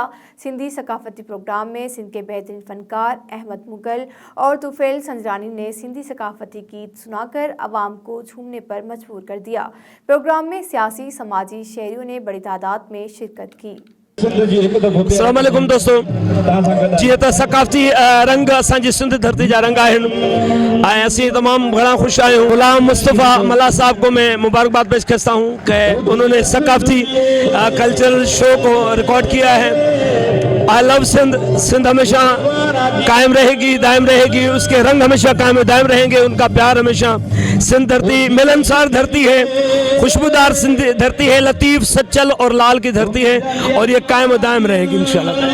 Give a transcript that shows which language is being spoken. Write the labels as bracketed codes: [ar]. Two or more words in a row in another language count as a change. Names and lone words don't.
[ur] سندھی ثقافتی پروگرام میں سندھ کے بہترین فنکار احمد مغل اور طفیل سنجرانی نے سندھی ثقافتی گیت سنا کر عوام کو جھومنے پر مجبور کر دیا. پروگرام میں سیاسی سماجی شہریوں نے بڑی تعداد میں شرکت کی. [ar] السلام عليكم [sd] दोस्तों, जी तो सकाफती रंग असांजी सिंध धरती जा रंग आहिनि ऐं असीं तमाम घणा खुश आहियूं। [ur] غلام مصطفیٰ ملاح صاحب کو میں مبارکباد پیش کرتا ہوں کہ انہوں نے ثقافتی [en] cultural show [ur] کو ریکارڈ کیا ہے. [en] I love Sindh, [ur] سندھ ہمیشہ قائم رہے گی، دائم رہے گی، اس کے رنگ ہمیشہ قائم دائم رہیں گے، ان کا پیار ہمیشہ. سندھ دھرتی ملنسار دھرتی ہے، خوشبودار سندھ دھرتی ہے، لطیف سچل اور لال کی دھرتی ہے اور یہ قائم دائم رہے گی ان شاء اللہ.